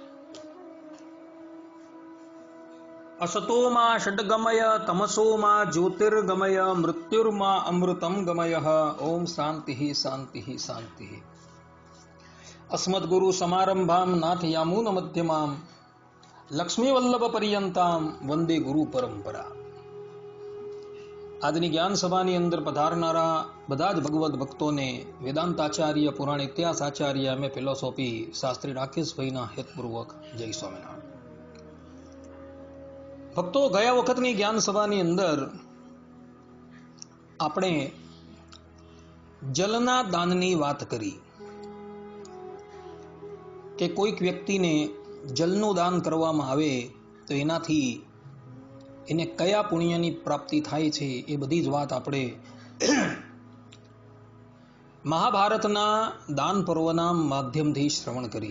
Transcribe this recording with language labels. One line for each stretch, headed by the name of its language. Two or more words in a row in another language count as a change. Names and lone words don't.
Sanskrit: असतो मा षड्गमय तमसो मा ज्योतिर्गमय मृत्युर्मा अमृतं गमयः। ओम शांति शांति शांति। अस्मद्गुरु समारंभां नाथयामून मध्यमां लक्ष्मीवल्लभ पर्यंतां वंदे गुरु परंपरा।
Gujarati: આજની જ્ઞાન સભાની અંદર પધારનારા બધા જ ભગવદ ભક્તોને વેદાંતાચાર્ય પુરાણ ઇતિહાસ આચાર્ય એમ ફિલોસોફી શાસ્ત્રી રાકેશભાઈના હેતપૂર્વક જય સ્વામિનારાયણ। ભક્તો, ગયા વખતની જ્ઞાન સભાની અંદર આપણે જલના દાનની વાત કરી કે કોઈક વ્યક્તિને જલનું દાન કરવામાં આવે તો એનાથી એને કયા પુણ્યની પ્રાપ્તિ થાય છે એ બધી જ વાત આપણે મહાભારતના દાન પર્વના માધ્યમથી શ્રવણ કરી।